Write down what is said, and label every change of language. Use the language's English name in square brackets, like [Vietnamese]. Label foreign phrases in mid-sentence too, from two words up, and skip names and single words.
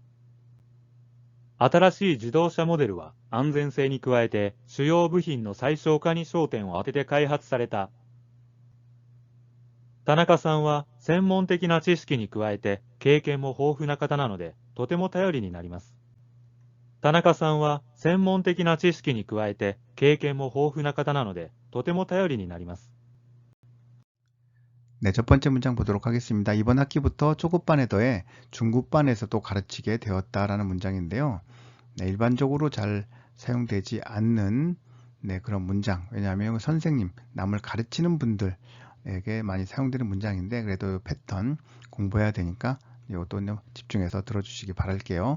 [Japanese] 新しい自動車モデルは安全性に加えて主要部品の最小化に焦点を当てて開発された。田中さんは専門的な知識に加えて経験も豊富な方なのでとても頼りになります。田中さんは専門的な知識に加えて経験も豊富な方なのでとても頼りになります。 [Korean] 첫 번째 문장 보도록 하겠습니다. 이번 학기부터 초급반에 더해 중급반에서도 가르치게 되었다라는 문장인데요. 일반적으로 잘 사용되지 않는 그런 문장. 왜냐하면 선생님, 남을 가르치는 분들에게 많이 사용되는 문장인데 그래도 패턴 공부해야 되니까 이것도 집중해서 들어주시기 바랄게요.